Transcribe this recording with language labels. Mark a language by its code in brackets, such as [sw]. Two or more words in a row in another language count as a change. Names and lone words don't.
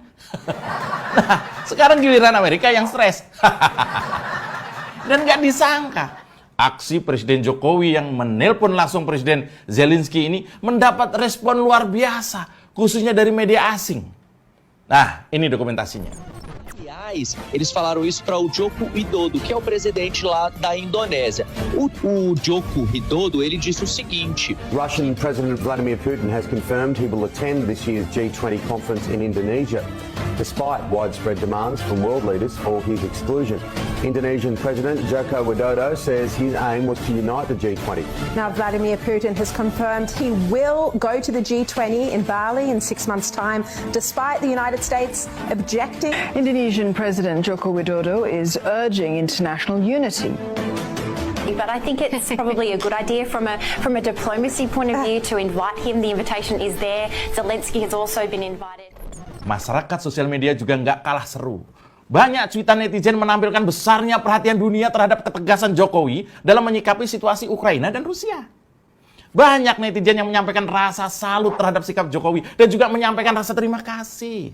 [id] Nah, sekarang giliran Amerika yang stres. Dan nggak disangka, aksi Presiden Jokowi yang menelpon langsung Presiden Zelensky ini mendapat respon luar biasa, khususnya dari media asing. Nah, ini dokumentasinya. [pt] Eles falaram isso para o Joko Widodo, que é o presidente lá da Indonésia. O Joko Widodo, ele disse o seguinte: [en] Russian President Vladimir Putin has confirmed he will attend this year's G20 conference in Indonesia, despite widespread demands from world leaders for his exclusion. Indonesian President Joko Widodo says his aim was to unite the G20. Now, Vladimir Putin has confirmed he will go to the G20 in Bali in 6 months' time, despite the United States objecting. Indonesian President Joko Widodo is urging international unity. But I think it's probably a good idea from a diplomacy point of view to invite him. The invitation is there. Zelensky has also been invited. [id] Masyarakat sosial media juga nggak kalah seru. Banyak cuitan netizen menampilkan besarnya perhatian dunia terhadap ketegasan Jokowi dalam menyikapi situasi Ukraina dan Rusia. Banyak netizen yang menyampaikan rasa salut terhadap sikap Jokowi dan juga menyampaikan rasa terima kasih.